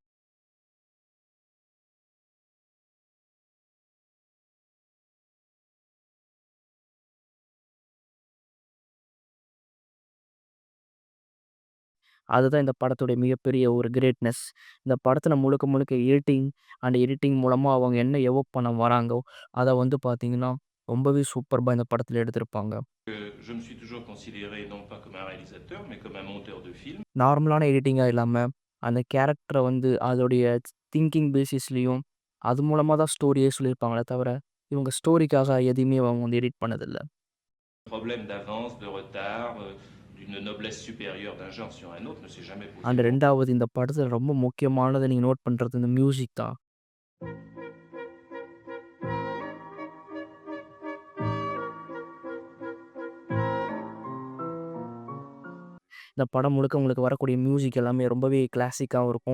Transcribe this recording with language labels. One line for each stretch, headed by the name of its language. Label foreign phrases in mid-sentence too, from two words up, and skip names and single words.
Tamil: அதுதான் இந்த படத்துடைய மிகப்பெரிய ஒரு கிரேட்னஸ். இந்த படத்துல முழுக்க முழுக்க எடிட்டிங் மூலமா அவங்க என்ன எவோக் பண்ண வராங்கோ, அத வந்து பார்த்தீங்கன்னா, ரொம்பவே சூப்பர்பா இந்த படத்துல எடுத்திருப்பாங்க.
French: Je me suis toujours considéré non pas comme un réalisateur, mais comme un monteur de film.
Tamil: நார்மலான எடிட்டிங்கா இல்லாம, அந்த கேரக்டர வந்து அதோடைய
English: thinking basisலயும்,
Tamil: அது மூலமா தான் ஸ்டோரியே சொல்லியிருப்பாங்களே தவிர, இவங்க ஸ்டோரிக்காக எதையுமே அவங்க வந்து எடிட் பண்ணதில்ல.
French: Problème d'avance, de retard, d'une noblesse supérieure d'un genre sur un autre ne s'est jamais posé
Tamil: அண்ட்
French: pour
Tamil: 2வது இந்த படத்துல ரொம்ப முக்கியமானது நீங்க நோட் பண்றது இந்த மியூசிக் தான். இந்த படம் முழுக்க உங்களுக்கு வரக்கூடிய மியூசிக் எல்லாமே ரொம்பவே கிளாசிக்காவும் இருக்கும்.